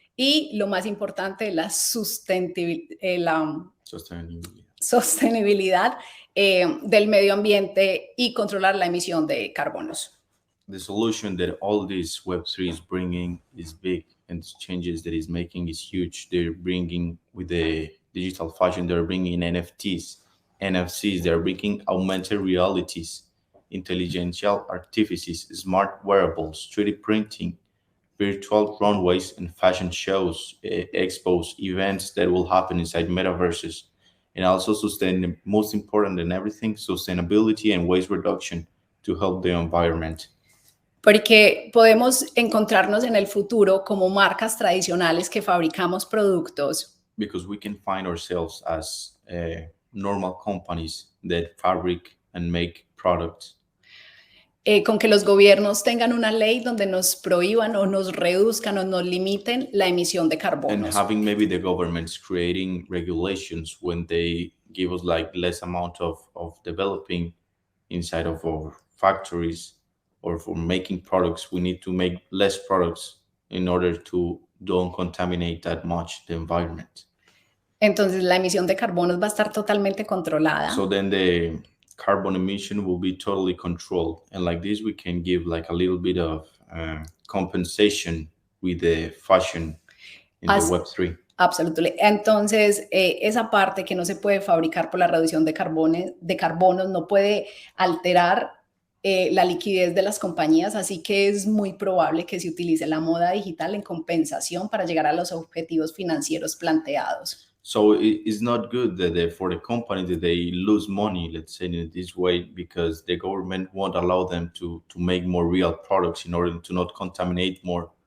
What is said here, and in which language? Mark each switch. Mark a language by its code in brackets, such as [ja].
[es] Y lo más importante, la sostenibilidad del medio ambiente y controlar la emisión de carbonos. [en] The solution that all this Web3 is bringing is big, and the changes that it's making is huge. They're bringing with the digital fashion, they're bringing NFTs, NFCs, they're bringing augmented realities, intelligential artifices, smart wearables, 3D printing, virtual runways and fashion shows, expos, events that will happen inside metaverses, and also most important than everything, sustainability and waste reduction to help the environment. [es] Porque podemos encontrarnos en el futuro como marcas tradicionales que fabricamos productos. [en] Because we can find ourselves as normal companies that fabric and make products. [es] Con que los gobiernos tengan una ley donde nos prohíban o nos reduzcan o nos limiten la emisión de carbonos. [en] And having maybe the governments creating regulations when they give us like less amount of developing inside of our factories or for making products, we need to make less products in order to don't contaminate that much the environment. [es] Entonces la emisión de carbonos va a estar totalmente controlada. [en] So then the carbon emission will be totally controlled, and like this we can give like a little bit of compensation with the fashion in the Web3. [es] Absolutamente. Entonces, esa parte que no se puede fabricar por la reducción de carbonos no puede alterar la liquidez de las compañías, así que es muy probable que se utilice la moda digital en compensación para llegar a los objetivos financieros planteados. [en] So it's not good that for the company that they lose money, let's say in this way, because the government won't allow them to make more real products in order to not contaminate more.